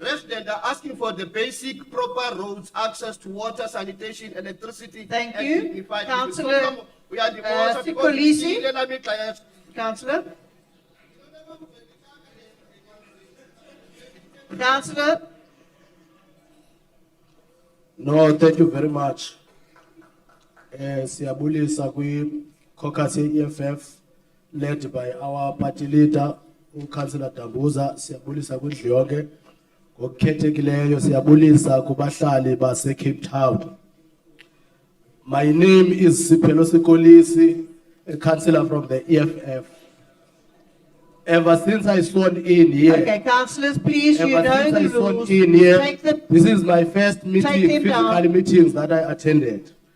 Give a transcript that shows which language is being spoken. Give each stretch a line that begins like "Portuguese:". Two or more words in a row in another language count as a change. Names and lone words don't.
English: Residents are asking for the basic proper roads, access to water, sanitation, electricity. Thank and you. dignified living. Councillor, So, we are the most Sikolisi. Councillor. Councillor. No, thank you very much.
Xhosa: Siyabulisa kwi-caucus ye-EFF
English: led by our party leader,
Xhosa: uCouncillor Dambuza. Siyabulisa kwindlu yonke. Ngokukhethekileyo siyabulisa kubahlali base-Cape Town.
English: My name is Siphelelo Sikolisi, a councillor from the EFF. Ever since I sworn in here. Okay, councillors, please, you Ever know since I the sworn rules. in here, Take the, this is my first meeting, Take them down. physical meetings that I attended.